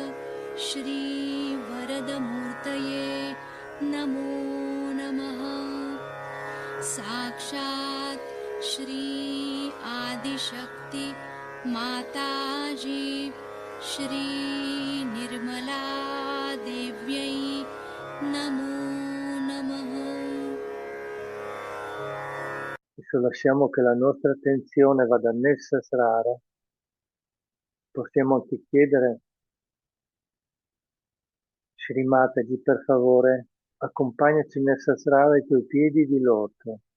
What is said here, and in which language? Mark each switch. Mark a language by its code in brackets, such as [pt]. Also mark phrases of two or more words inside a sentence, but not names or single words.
[sa] श्रीवरदमूर्तये नमो नमः साक्षात् श्री आदिशक्ति माताजी श्री निर्मला देव्यै नमो नमः. [it] Adesso lasciamo che la nostra attenzione vada nel Sasrara. Possiamo anche chiedere, Shri Mataji, per favore, accompagnaci nel Sasrara ai tuoi piedi di loto.